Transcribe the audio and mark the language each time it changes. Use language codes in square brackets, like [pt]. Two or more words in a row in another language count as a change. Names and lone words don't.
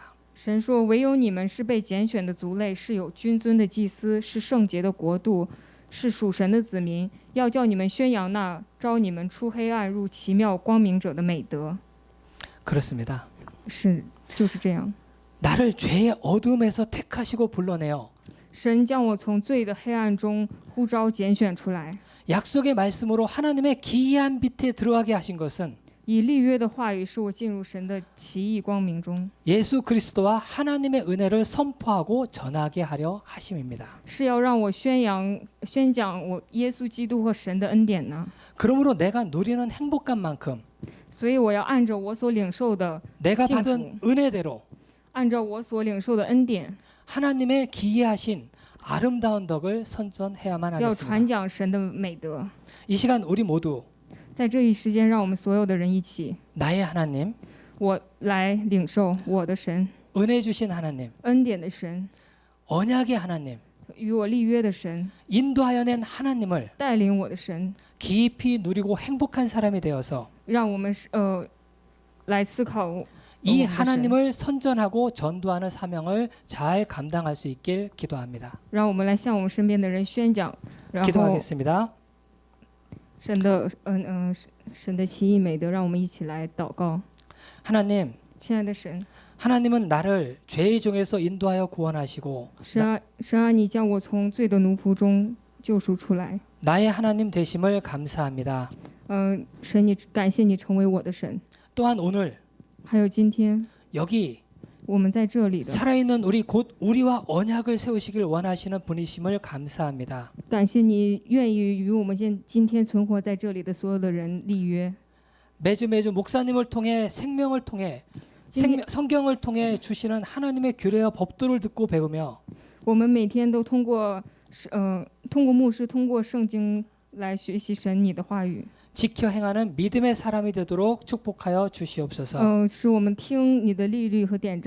[zh] 神说：“唯有你们是被拣选的族类，是有君尊的祭司，是圣洁的国度，是属神的子民，要叫你们宣扬那招你们出黑暗入奇妙光明者的美德。” [ko] 그렇습니다. [zh] 就是这样。 [ko] 나를 죄의 어둠에서 택하시고 불러내어 [zh] 神将我从罪的黑暗中呼召拣选出来， [ko] 약속의 말씀으로 하나님의 기이한 빛에 들어가게 하신 것은 [zh] 以立约的话语使我进入神的奇异光明中， [ko] 예수 그리스도와 하나님의 은혜를 선포하고 전하게 하려 하심입니다. [zh] 是要让我宣讲我耶稣基督和神的恩典呢。 [ko] 그러므로 내가 누리는 행복한 만큼 [zh] 所以我要按着我所领受的 [ko] 내가 [zh] 幸福， [ko] 받은 은혜대로 [zh] 按照我所领受的恩典， [ko] 하나님의 기이하신 아름다운 덕을 선전해야만 [zh] 要传 [ko] 하겠습니다. [zh] 讲神的美德。 [ko] 이 시간 우리 모두 [zh] 在这一时间，让我们所有的人一起， [ko] 나의 하나님, [zh] 我来领受我的神， [ko] 은혜 주신 하나님, [zh] 恩典的神， [ko] 언약의 하나님, [zh] 与我立约的神， [ko] 인도하여 낸 하나님을 [zh] 带领我的神， [ko] 깊이 누리고 행복한 사람이 되어서 [zh] 让我们来思考 [ko] 이 [zh] 我们的神， [ko] 하나님을 선전하고 전도하는 사명을 잘 감당할 수 있길 기도합니다. [zh] 让我们来向我们身边的人宣讲，然后 [ko] 기도하겠습니다. [zh] 神的奇异美德，让我们一起来祷告。 [ko] 하나님, [zh] 亲爱的神， [ko] 하나님은 나를 죄의 종에서 인도하여 구원하시고 [zh] 神啊，你将我从罪的奴仆中救赎出来。 [ko] 나의 하나님 되심을 감사합니다. [zh] 神，你感谢你成为我的神。 [ko] 또한 오늘 [zh] 还有今天， [ko] 여기 [zh] 我们在这里的， [ko] 살아있는 우리 곧 우리와 언약을 세우시길 원하시는 분이심을 감사합니다. [zh] 感谢你愿意与我们今天存活在这里的所有的人立约。 [ko] 매주 목사님을 통해 생명을 통해 성경을 통해 주시는 하나님의 규례와 법도를 듣고 배우며 [zh] 我们每天都通过牧师，通过圣经来学习神你的话语。 [ko] 지켜 행하는 믿음의 사람이 되도록 축복하여 주시옵소서.